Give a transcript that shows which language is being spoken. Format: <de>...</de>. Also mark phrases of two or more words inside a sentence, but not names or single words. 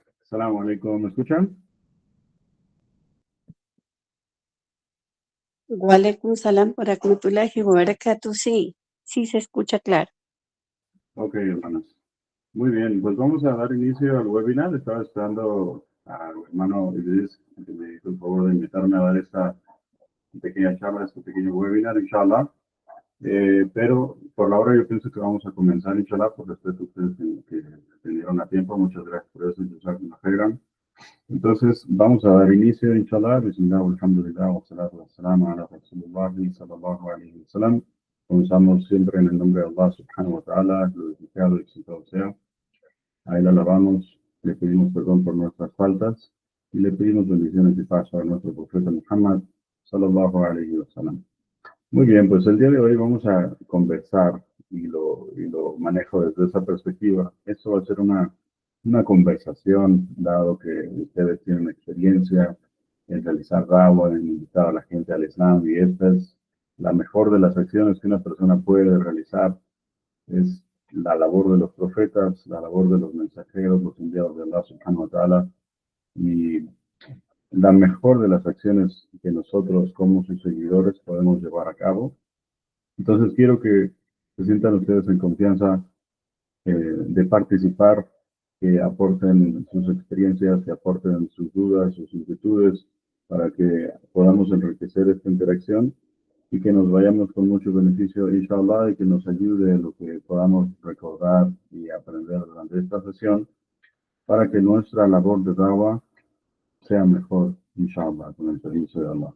<ar>السلام عليكم,</ar> <es>¿me escuchan?</es> <ar>وعليكم السلام ورحمة الله وبركاته.</ar> <es>Sí se escucha claro. Ok, hermanos. Muy bien, pues vamos a dar inicio al webinar. Estaba esperando al hermano Idris, que me hizo el favor de invitarme a dar esta pequeña charla, este pequeño webinar,</es> <ar>إن شاء الله.</ar> <es>Pero por la hora yo pienso que vamos a comenzar,</es> <ar>إن شاء الله,</ar> <es>por respeto a ustedes que atendieron a tiempo. Muchas gracias por eso,</es> <ar>إن شاء الله,</ar> <es>que nos alegran. Entonces, vamos a dar inicio,</es> <ar>إن شاء الله. بسم الله، الحمد لله، والصلاة والسلام على رسول الله، صلى الله عليه وسلم.</ar> <es>Comenzamos siempre en el nombre de Allah</es> <ar>سبحانه وتعالى,</ar> <es>glorificado y exaltado sea. A él alabamos, le pedimos perdón por nuestras faltas y le pedimos bendiciones y paz a nuestro profeta Muhammad</es> <ar>صلى الله عليه وسلم.</ar> <es>Muy bien, pues el día de hoy vamos a conversar y lo manejo desde esa perspectiva. Esto va a ser una conversación, dado que ustedes tienen experiencia en realizar da'wah, en invitar a la gente al Islam, y esta es la mejor de las acciones que una persona puede realizar. Es la labor de los profetas, la labor de los mensajeros, los enviados de Allah</es> <ar>سبحانه وتعالى,</ar> <es>y la mejor de las acciones que nosotros como sus seguidores podemos llevar a cabo. Entonces quiero que se sientan ustedes en confianza de participar, que aporten sus experiencias, que aporten sus dudas, sus inquietudes, para que podamos enriquecer esta interacción y que nos vayamos con mucho beneficio,</es> <ar>إن شاء الله,</ar> <es>y que nos ayude lo que podamos recordar y aprender durante esta sesión, para que nuestra labor de da'wah sea mejor,</es> <ar>إن شاء الله,</ar> <es>con el permiso de Allah.</es>